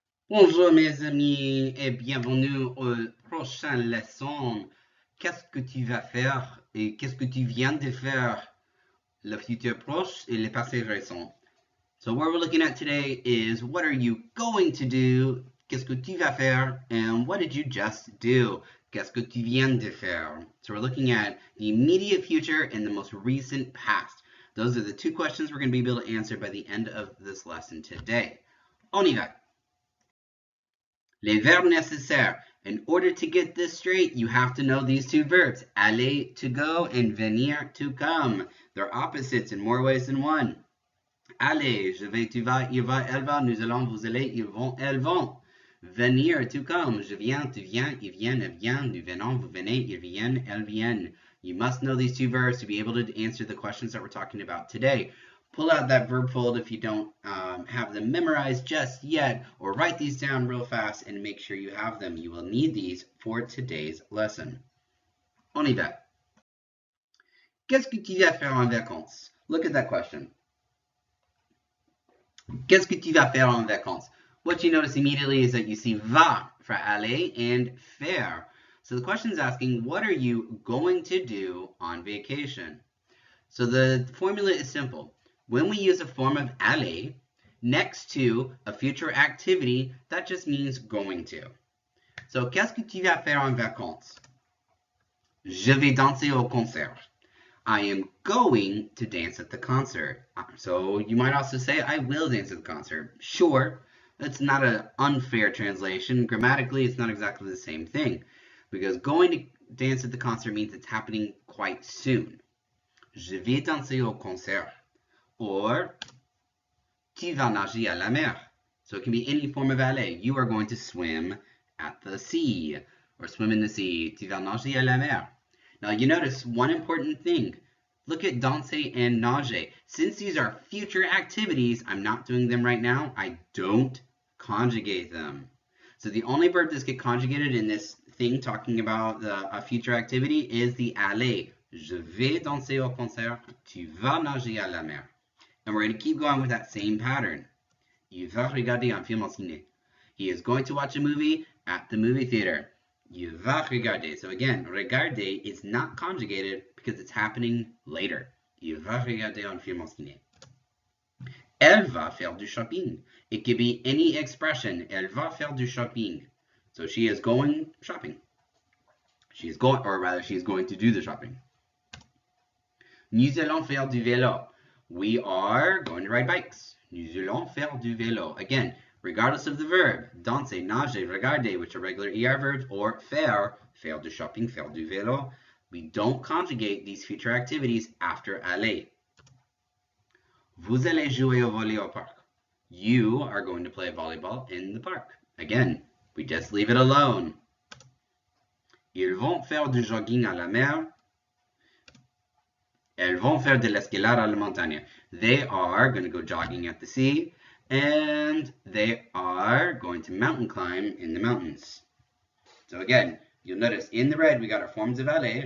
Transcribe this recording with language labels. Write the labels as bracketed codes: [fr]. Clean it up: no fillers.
[fr] Bonjour mes amis et bienvenue aux prochaines leçons. Qu'est-ce que tu vas faire et qu'est-ce que tu viens de faire? Le futur proche et le passé récent. [en] So what we're looking at today is what are you going to do? [fr] Qu'est-ce que tu vas faire? [en] And what did you just do? [fr] Qu'est-ce que tu viens de faire? [en] So we're looking at the immediate future and the most recent past. Those are the two questions we're going to be able to answer by the end of this lesson today. [fr] On y va. Les verbes nécessaires. [en] In order to get this straight, you have to know these two verbs, aller, to go, and venir, to come. They're opposites in more ways than one. [fr] Aller, je vais, tu vas, il va, elle va, nous allons, vous allez, ils vont, elles vont. Venir, to come, je viens, tu viens, ils viennent, elles viennent, nous venons, vous venez, ils viennent, elles viennent. [en] You must know these two verbs to be able to answer the questions that we're talking about today. Pull out that verb fold if you don't have them memorized just yet, or write these down real fast and make sure you have them. You will need these for today's lesson. [fr] On y va. Qu'est-ce que tu vas faire en vacances? [en] Look at that question. [fr] Qu'est-ce que tu vas faire en vacances? [en] What you notice immediately is that you see va for aller and faire. So the question is asking, what are you going to do on vacation? So the formula is simple. When we use a form of aller next to a future activity, that just means going to. [fr] So, qu'est-ce que tu vas faire en vacances? Je vais danser au concert. [en] I am going to dance at the concert. So you might also say, I will dance at the concert. Sure, that's not an unfair translation. Grammatically, it's not exactly the same thing. Because going to dance at the concert means it's happening quite soon. [fr] Je vais danser au concert. Or, tu vas nager à la mer. [en] So it can be any form of aller. You are going to swim at the sea. Or swim in the sea. [fr] Tu vas nager à la mer. [en] Now you notice one important thing. Look at danser and nager. Since these are future activities, I'm not doing them right now. I don't conjugate them. So the only verb that get conjugated in this thing talking about a future activity is the aller. [fr] Je vais danser au concert. Tu vas nager à la mer. [en] And we're going to keep going with that same pattern. [fr] Il va regarder un film au ciné. [en] He is going to watch a movie at the movie theater. [fr] Il va regarder. [en] So again, regarder is not conjugated because it's happening later. [fr] Il va regarder un film au ciné. Elle va faire du shopping. [en] It could be any expression. [fr] Elle va faire du shopping. [en] So she is going shopping. She is going, or rather, she is going to do the shopping. [fr] Nous allons faire du vélo. [en] We are going to ride bikes. [fr] Nous allons faire du vélo. [en] Again, regardless of the verb, danser, nager, regarder, which are regular ER verbs, or faire du shopping, faire du vélo, we don't conjugate these future activities after aller. [fr] Vous allez jouer au volley au parc. [en] You are going to play volleyball in the park. Again, we just leave it alone. [fr] Ils vont faire du jogging à la mer. Elles vont faire de l'escalade à la montagne. [en] They are going to go jogging at the sea, and they are going to mountain climb in the mountains. So again, you'll notice in the red we got our forms of aller.